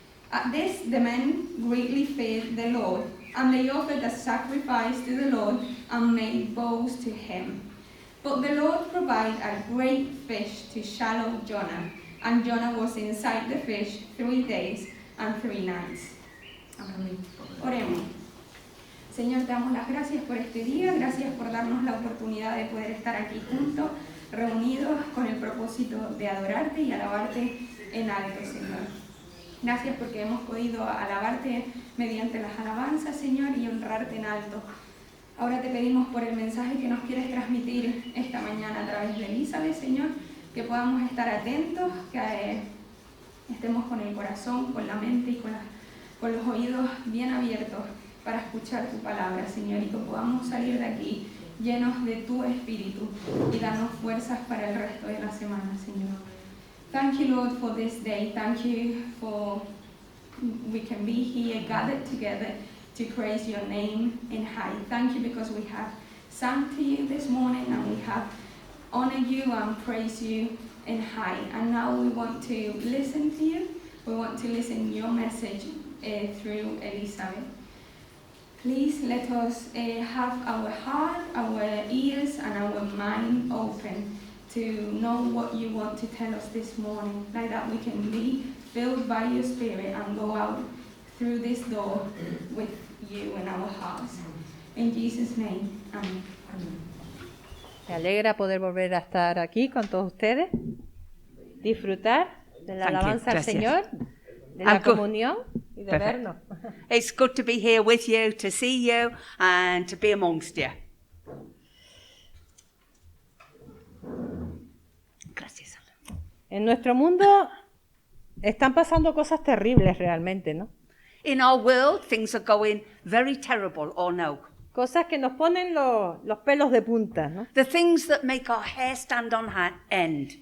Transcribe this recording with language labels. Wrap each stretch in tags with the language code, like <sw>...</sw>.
<en>At this, the men greatly feared the Lord, and they offered a sacrifice to the Lord and made vows to him. But the Lord provided a great fish to swallow Jonah, and Jonah was inside the fish 3 days and 3 nights.</en> <es>Amén. Oremos. Señor, te damos las gracias por este día, gracias por darnos la oportunidad de poder estar aquí juntos, reunidos con el propósito de adorarte y alabarte en alto, Señor. Gracias porque hemos podido alabarte mediante las alabanzas, Señor, y honrarte en alto. Ahora te pedimos por el mensaje que nos quieres transmitir esta mañana a través de Elizabeth, Señor, que podamos estar atentos, que estemos con el corazón, con la mente y con los oídos bien abiertos para escuchar tu palabra, Señor, y que podamos salir de aquí llenos de tu espíritu y darnos fuerzas para el resto de la semana, Señor.</es> <en>Thank you, Lord, for this day. Thank you for we can be here gathered together to praise your name in high. Thank you because we have sung to you this morning and we have honored you and praised you in high. And now we want to listen to you. We want to listen your message through Elizabeth. Please let us have our heart, our ears and our mind open to know what you want to tell us this morning, like that we can be filled by your Spirit and go out through this door with you in our hearts. In Jesus' name, amen.</en> <es>Me alegra poder volver a estar aquí con todos ustedes, disfrutar de la alabanza al Señor, de la comunión y de vernos.</es> <en>It's good to be here with you, to see you and to be amongst you.</en> <es>Gracias. En nuestro mundo están pasando cosas terribles realmente, ¿no?</es> <en>In our world, things are going very terrible, or no?</en> <es>Cosas que nos ponen los pelos de punta, ¿no?</es> <en>The things that make our hair stand on end.</en>